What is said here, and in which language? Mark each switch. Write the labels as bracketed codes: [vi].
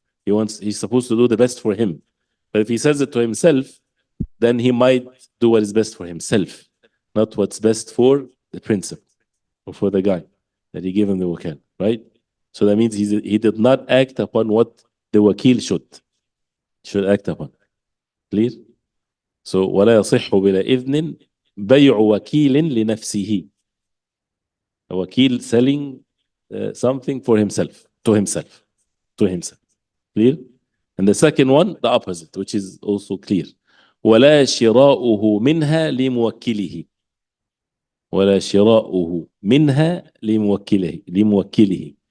[en] He's supposed to do the best for him. But if he says it to himself, then he might do what is best for himself, not what's best for the principle or for the guy that he gave him the wakil, right? So that means he did not act upon what the wakil should act upon. Clear? [ar] So ولا يصح بلا إذن بيع وكيل لنفسه. [en] A wakil selling something for himself, to himself. Clear? And the second one, the opposite, which is also clear. [ar] ولا شراؤه منها لموكله. ولا شراؤه منها لموكله.